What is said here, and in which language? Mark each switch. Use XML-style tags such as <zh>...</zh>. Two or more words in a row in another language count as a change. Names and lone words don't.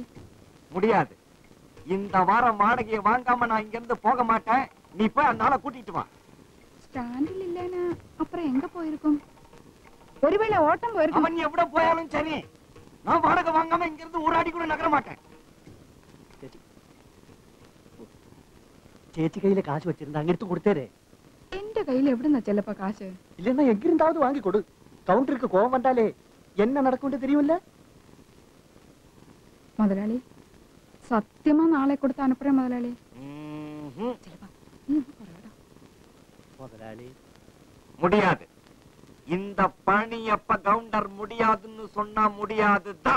<ta>முடியாது. இந்த வாரம் வாடகையை வாங்காம நான் இங்க இருந்து போக மாட்டேன். நீ போய் அந்த ஆளை கூட்டிட்டு வா. ஸ்டாண்டில் இல்லைன்னா அப்புறம் எங்க போயிருக்கும்? ஒருவேளை ஓட்டம் போயிருக்கும். அவன் எவ்வளவு போயாலும் சரி, நான் வாடகை வாங்காம இங்க இருந்து ஒரு அடி கூட நகர மாட்டேன்.</ta> <ml>ചേച്ചി കയ്യിലെ കാശ് വെച്ചിരുന്ന അങ്ങെടുത്ത് കൊടുത്തേരെ. എന്റെ കയ്യിൽ എവിടുന്ന ചെല്ലപ്പ കാശ്?</ml> <ta>இல்லென்னா எங்கிருந்தாவது வாங்கி கொடு. கவுண்டருக்கு கோவம் வந்தாலே என்ன நடக்கும்னு தெரியுமில்ல? முதலாளி சத்தியமா நாளை கொடுத்து அனுப்புறேன் முதலாளி. முதலாளி முடியாது. இந்த பணி எப்ப கவுண்டர் முடியாதுன்னு சொன்னா முடியாதுதான்.</ta>